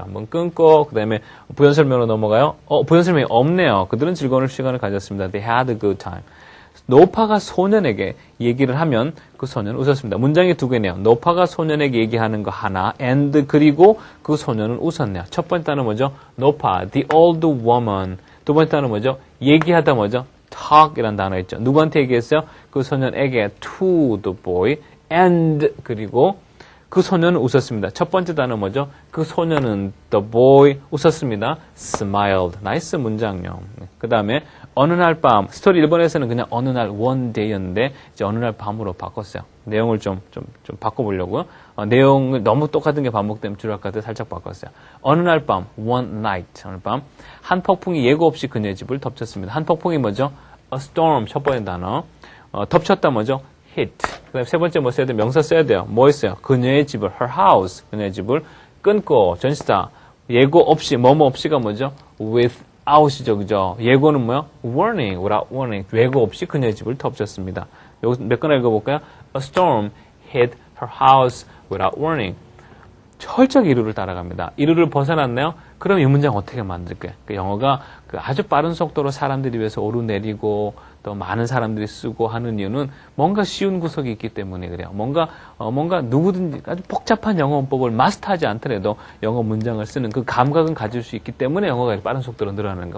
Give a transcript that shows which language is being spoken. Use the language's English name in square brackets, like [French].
[Korean] 한번 끊고 그 다음에 부연 설명으로 넘어가요. 부연 설명이 없네요. 그들은 즐거운 시간을 가졌습니다. [English] They had a good time. [Korean] 노파가 소년에게 얘기를 하면 그 소년은 웃었습니다. 문장이 두 개네요. 노파가 소년에게 얘기하는 거 하나 and 그리고 그 소년은 웃었네요. 첫 번째 단어 뭐죠? [English] 노파, the old woman. [Korean] 두 번째 단어 뭐죠? 얘기하다 뭐죠? talk이라는 단어 있죠. 누구한테 얘기했어요? 그 소년에게 [English] to the boy [Korean] and 그리고 그 소년은 웃었습니다. 첫 번째 단어 뭐죠? 그 소년은 [English] the boy [Korean] 웃었습니다. smiled. 나이스 문장요. 그 다음에 어느 날 밤 스토리 1번에서는 그냥 어느 날 one day였는데 이제 어느 날 밤으로 바꿨어요. 내용을 좀 바꿔보려고요. 내용을 너무 똑같은 게 반복되면 지루할 것 같아서 살짝 바꿨어요. 어느 날 밤 [English] one night [Korean] 어느 밤 한 폭풍이 예고 없이 그녀의 집을 덮쳤습니다. 한 폭풍이 뭐죠? [English] a storm [Korean] 첫 번째 단어. 덮쳤다 뭐죠? hit. 그 다음에 세 번째 뭐 써야 돼요? 명사 써야 돼요. 뭐 있어요? 그녀의 집을, [English] her house. [Korean] 그녀의 집을 끊고, 전치사. 예고 없이, 뭐뭐 없이가 뭐죠? without이죠. 그죠? 예고는 뭐요? [English] warning, without warning. [Korean] 예고 없이 그녀의 집을 덮쳤습니다. 여기서 몇 건 읽어볼까요? [English] A storm hit her house without warning. [Korean] 철저히 이루를 따라갑니다. 이루를 벗어났네요? 그럼 이 문장 어떻게 만들까요? 그 영어가 아주 빠른 속도로 사람들이 위해서 오르내리고 또 많은 사람들이 쓰고 하는 이유는 뭔가 쉬운 구석이 있기 때문에 그래요. 뭔가 누구든지 아주 복잡한 영어 문법을 마스터하지 않더라도 영어 문장을 쓰는 그 감각은 가질 수 있기 때문에 영어가 빠른 속도로 늘어나는 거예요.